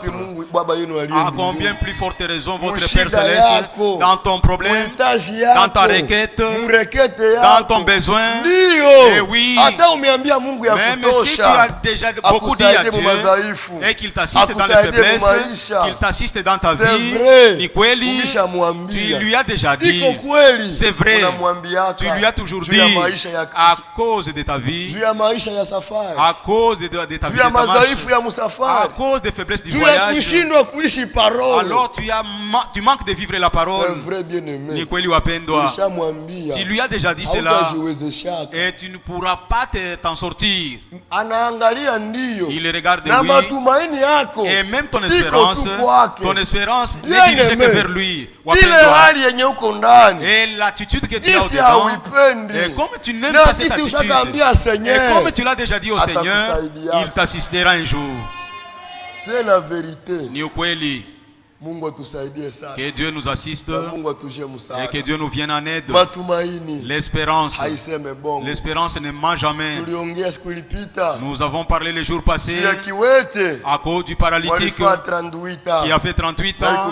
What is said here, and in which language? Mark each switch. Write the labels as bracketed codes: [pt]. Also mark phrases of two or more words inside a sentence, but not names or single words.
[fr] À combien plus forte raison votre Père Céleste, dans ton problème, dans ta requête, dans ton besoin, et oui, même si tu as déjà beaucoup dit à Dieu et qu'il t'assiste dans les faiblesses, qu'il t'assiste dans ta vie, [sw] ni kweli, [fr] tu lui as déjà dit, c'est vrai, tu lui as toujours dit, à cause de ta vie, à cause de ta vie de ta marche, à cause des faiblesses du voyage, alors tu manques de vivre la parole. [sw] Ni kweli wapendwa, [fr] tu lui as déjà dit cela et tu ne pourras pas t'en sortir. Il regarde oui et même ton espérance n'est dirigée que vers lui. Et l'attitude que tu as au-dedans, et comme tu n'aimes pas cette attitude, et comme tu l'as déjà dit au Seigneur, il t'assistera un jour. C'est la vérité. [sw] Ni ukweli. [fr] Que Dieu nous assiste et que Dieu nous vienne en aide. L'espérance ne ment jamais. Nous avons parlé les jours passés à cause du paralytique qui a fait 38 ans.